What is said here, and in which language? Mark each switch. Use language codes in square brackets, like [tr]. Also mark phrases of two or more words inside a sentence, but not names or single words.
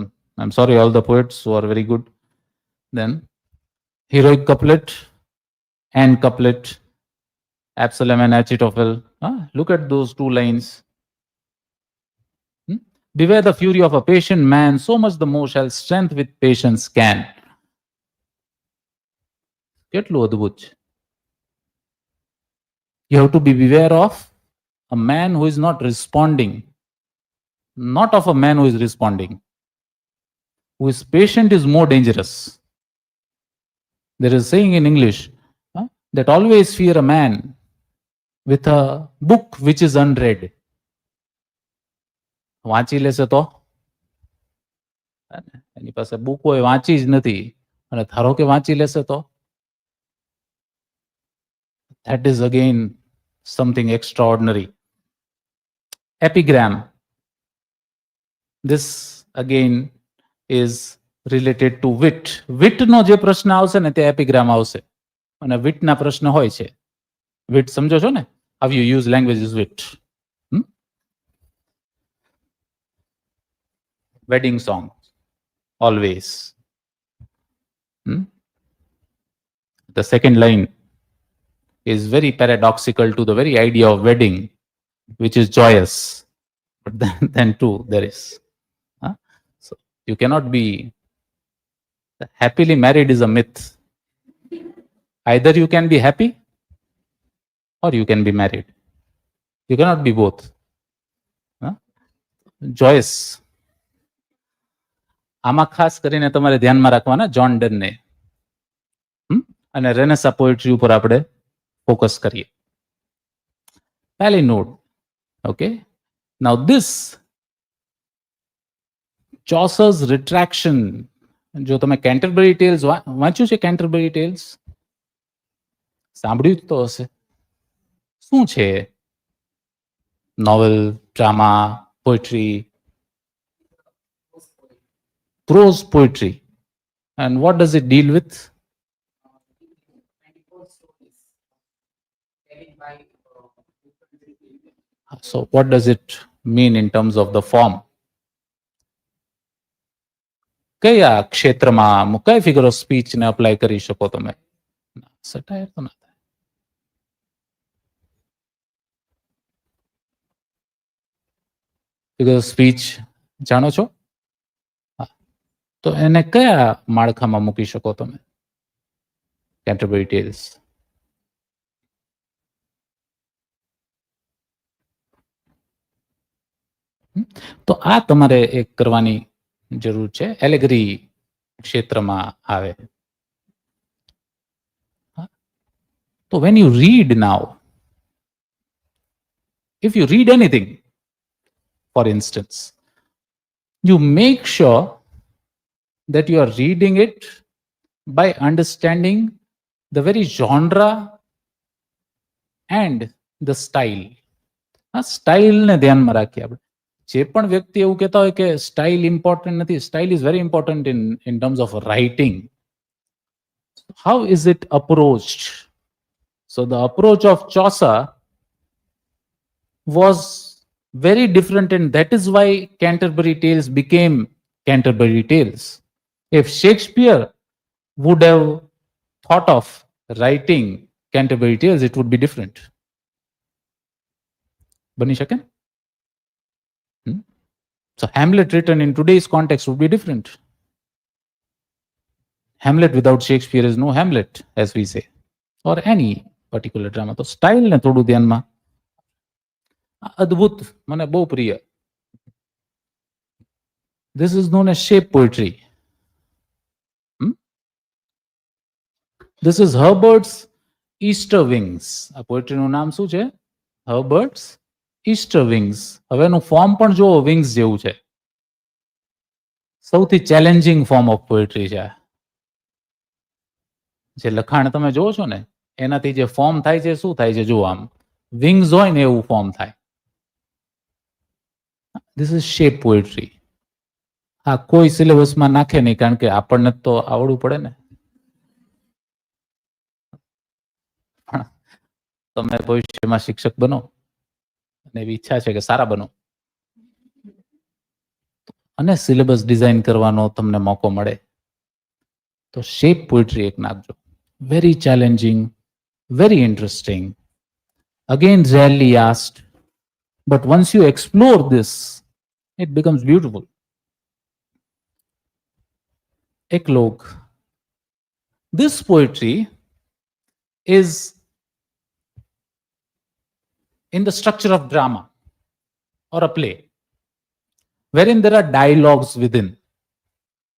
[en] I'm sorry, all the poets who are very good. Then, heroic couplet and couplet, Absalom and Achitophel. Look at those two lines. Beware the fury of a patient man, so much the more shall strength with patience can. [gu] કેટલું અદ્ભુત છે. [en] You have to be beware of a man who is not responding, not of a man who is responding. Who is patient is more dangerous. There is a saying in English that always fear a man with a book which is unread. [gu] વાંચી લેશે તો એની પાસે બુક હોય વાંચી જ નથી અને ધારો કે વાંચી લેશે તો [en] that is again something extraordinary. Epigram. This again is related to wit. [gu] Wit નો જે પ્રશ્ન આવશે ને તે એપિગ્રામ આવશે અને wit ના પ્રશ્ન હોય છે. Wit સમજો છો ને? [en] How you use language is wit. Wedding song. Always. The second line is very paradoxical to the very idea of wedding, which is joyous. But then too, there is. So you cannot be happily married is a myth. Either you can be happy or you can be married. You cannot be both. Joyous. [gu] આમાં ખાસ કરીને તમારે ધ્યાનમાં રાખવાના જોન ડનને અને [en] Renaissance poetry [gu] ઉપર આપણે ફોકસ કરીએ. પહેલી નોટ. [en] okay, now this Chaucer's retraction. [gu] જો તમે કેન્ટરબરી ટેલ્સ વાંચ્યું છે, કેન્ટરબરી ટેલ્સ સાંભળ્યું તો હશે. શું છે? [en] novel, drama, poetry, prose poetry. And what does it deal with? So what does it mean in terms of the form? [gu] કયા ક્ષેત્રમાં કઈ [en] figure of speech [gu] ને અપ્લાય કરી શકો તમે? સટાયર તો ના થાય. [en] figure of speech [gu] જાણો છો? તો એને કયા માળખામાં મૂકી શકો તમે? કેન્ટરબરી ટેલ્સ. તો આ તમારે એક કરવાની જરૂર છે. એલેગરી ક્ષેત્રમાં આવે. [en] તો when you read now, if you read anything, for instance, you make sure that you are reading it by understanding the very genre and the style. [gu] સ્ટાઇલ ને ધ્યાનમાં રાખીએ આપણે. જે પણ વ્યક્તિ એવું કહેતા હોય કે [en] style important [gu] નથી, [en] style is very important in terms of writing. How is it approached? So the approach of Chaucer was very different, and that is why Canterbury Tales became Canterbury Tales. If Shakespeare would have thought of writing Canterbury Tales, it would be different. [gu] બની શકે? [en] So Hamlet written in today's context would be different. Hamlet without Shakespeare is no Hamlet, as we say, or any particular drama. [gu] તો સ્ટાઇલ ને થોડું ધ્યાનમાં. અદ્ભુત, મને બહુ પ્રિય. [en] This is known as shape poetry. This is Herbert's Easter Wings. [gu] આ પોએટ્રીનું નામ શું છે? [en] Herbert's Easter Wings. [gu] હવે એનું ફોર્મ પણ જો વિંગ્સ જેવું છે. સૌથી [en] challenging form of poetry [gu] છે. જે લખાણ તમે જોવો છો ને એનાથી જે ફોર્મ થાય છે, શું થાય છે જુઓ, આમ વિંગ્સ હોય ને એવું ફોર્મ થાય. [en] This is shape poetry. [gu] આ કોઈ સિલેબસમાં નાખે નહીં, કારણ કે આપણને તો આવડવું પડે ને. તમે ભવિષ્યમાં શિક્ષક બનો અને એવી ઈચ્છા છે કે સારા બનો અને સિલેબસ ડિઝાઇન કરવાનો તમને મોકો મળે તો [en] shape poetry [gu] એક નાખજો. [en] very challenging, very interesting, again rarely asked, but once you explore this, it becomes beautiful. Eclogue. This poetry is in the structure of drama or a play, wherein there are dialogues within.